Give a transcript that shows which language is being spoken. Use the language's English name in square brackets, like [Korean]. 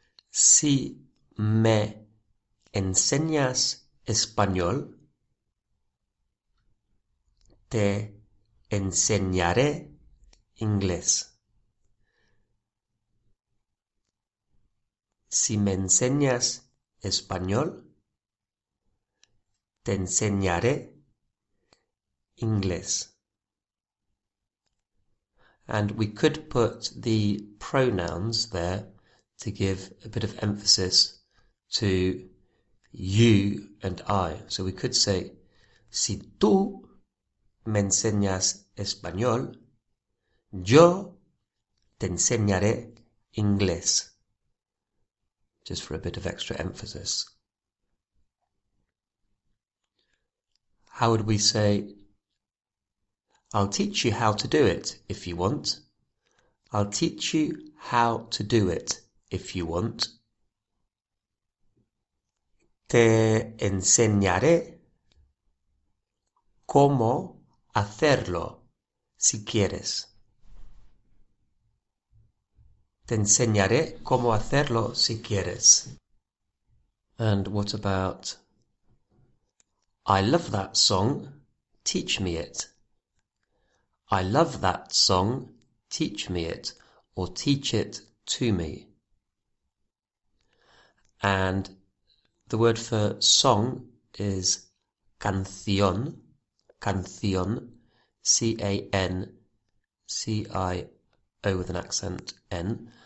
[Spanish] Si me enseñas español, te enseñaré inglés. Si me enseñas español, te enseñaré inglés. [English] And we could put the pronouns there to give a bit of emphasis to you and I. So we could say, [Spanish] si tú me enseñas español, yo te enseñaré inglés. [English] Just for a bit of extra emphasis. How would we say, I'll teach you how to do it if you want. I'll teach you how to do it if you want. [Spanish] Te enseñaré cómo hacerlo si quieres. Te enseñaré cómo hacerlo si quieres. [English] And what about, I love that song, teach me it. I love that song, teach me it, or teach it to me. And the word for song is canción, canción, C-A-N-C-I-O with an accent, N.